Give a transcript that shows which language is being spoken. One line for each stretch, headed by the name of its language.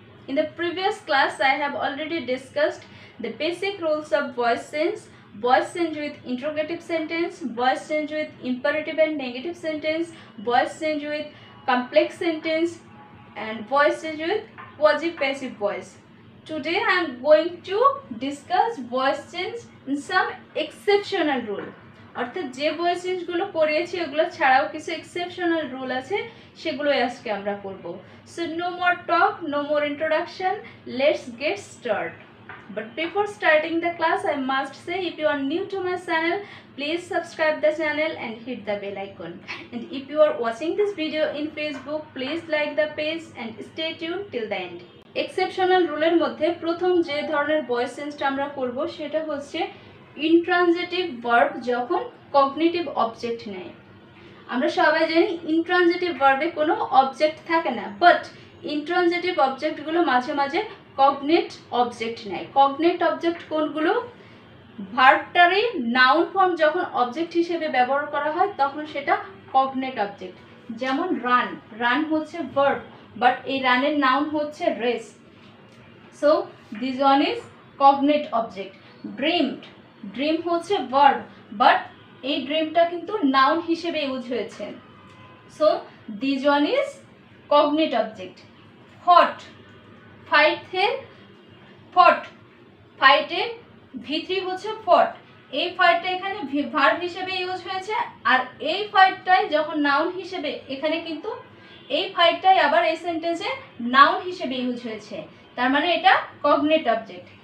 English: In the previous class I have already discussed the basic rules of voice change with interrogative sentence, voice change with imperative and negative sentence, voice change with complex sentence and voice change with quasi-passive voice. Today I am going to discuss voice change in some exceptional rule.
Bangla: অর্থাৎ যে voice change গুলো পড়িয়েছি ওগুলো ছাড়াও কিছু exceptional rule আছে সেগুলোই আজকে আমরা করব.
English: So no more talk, no more introduction. Let's get started. But before starting the class, I must say if you are new to my channel, please subscribe the channel and hit the bell icon. And if you are watching this video in Facebook, please like the page and stay tuned till the end.
Bangla: Exceptional রুলের মধ্যে প্রথম যে ধরনের voice চেঞ্জটা আমরা করব সেটা হচ্ছে intransitive verb যখন কগনিটিভ অবজেক্ট নেয়। আমরা সবাই জানি ইনট্রানজিটিভ ভার্বে কোনো অবজেক্ট থাকে না, বাট ইনট্রানজিটিভ অবজেক্টগুলো মাঝে মাঝে কগনেট অবজেক্ট নেয়। কগনেট অবজেক্ট কোনগুলো? ভার্বটারই নাউন ফর্ম যখন অবজেক্ট হিসেবে ব্যবহার করা হয় তখন সেটা কগনেট অবজেক্ট।
English: যেমন run, run হচ্ছে verb, but a রানের noun হচ্ছে race, so this one is cognate object. Dreamed, dream হচ্ছে verb, but
Bangla: এই dreamটা কিন্তু noun হিসেবে ইউজ হয়েছে,
English: so this one is cognate object.
Bangla: Fought, fight এর fought, fight এর v3 হচ্ছে fought, এই ফাইটটা এখানে ভার্ব হিসেবে ইউজ হয়েছে আর এই ফাইটটাই যখন নাউন হিসেবে এখানে কিন্তু এই ফাইটটাই আবার এই সেন্টেন্সে নাউন হিসেবে ইউজ হয়েছে, তার মানে এটা কগনেট অবজেক্ট।